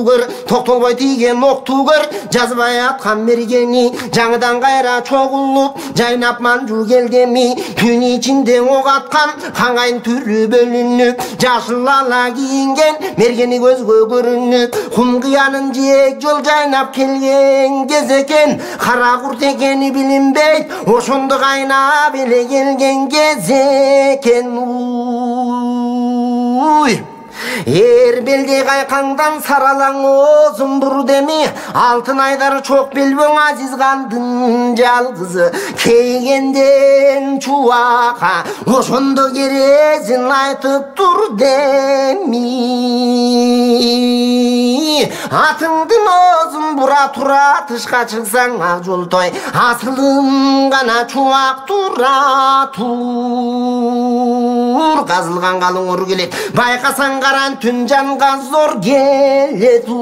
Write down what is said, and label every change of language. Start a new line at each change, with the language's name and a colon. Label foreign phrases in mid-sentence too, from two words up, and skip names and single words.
Kyrgyz: көр токтолбой тийген окту көр жазбай аткан мергени жаңыдан кайра чогулуп жайнап манжу келдеми түн ичинде ок аткан каңайын түрү бөлүнүп жашыл ала кийинген мергени көзгө көрүнүп кум кыянын жээк жол жайнап келген кез экен кара курт экени билинбейт ошондо кайнап эле келген кез экен эр белдей кайкаңдан саралаң озун бур деми алтын айдар чок белбөң азиз кандын жалгызы кейгенден чубакка ошондо керезин айтып тур деми атыңдын озун бура тура тышка чыксаң ак жолтой асылым гана чубак тура тур казылган калың ор келет байкасаң каран түн жанга зор келет